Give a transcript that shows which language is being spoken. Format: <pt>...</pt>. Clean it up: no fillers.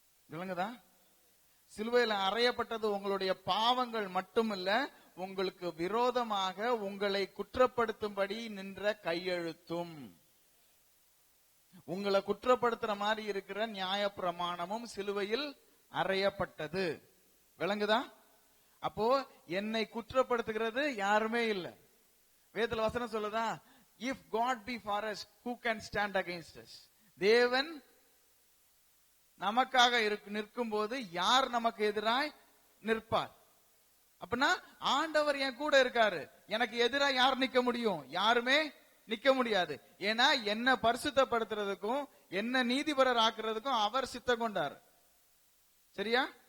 <ta>விளங்குதா? சிலுவையில அறையப்பட்டது உங்களுடைய பாவங்கள் மட்டுமல்ல, உங்களுக்கு விரோதமாக உங்களை குற்றப்படுத்தும்படி நின்ற கையெழுத்தும், உங்களை குற்றப்படுத்துற மாதிரி இருக்கிற நியாயப்பிரமாணமும் சிலுவையில் அறையப்பட்டது. விளங்குதா? அப்போ என்னை குற்றப்படுத்துகிறது யாருமே இல்ல. வேதத்துல வசனம் சொல்லுதா,</ta> <en>if God be for us, who can stand against us?</en> <ta>தேவன் நமக்காக நிற்கும் போது யார் நமக்கு எதிராய் நிற்பார்? அப்படின்னா ஆண்டவர் என் கூட இருக்காரு, எனக்கு எதிராக யார் நிக்க முடியும்? யாருமே நிக்க முடியாது. ஏன்னா என்ன பரிசுத்தப்படுத்துறதுக்கும் என்ன நீதிபரர் ஆக்குறதுக்கும் அவர் சித்தம் கொண்டார். சரியா?</ta>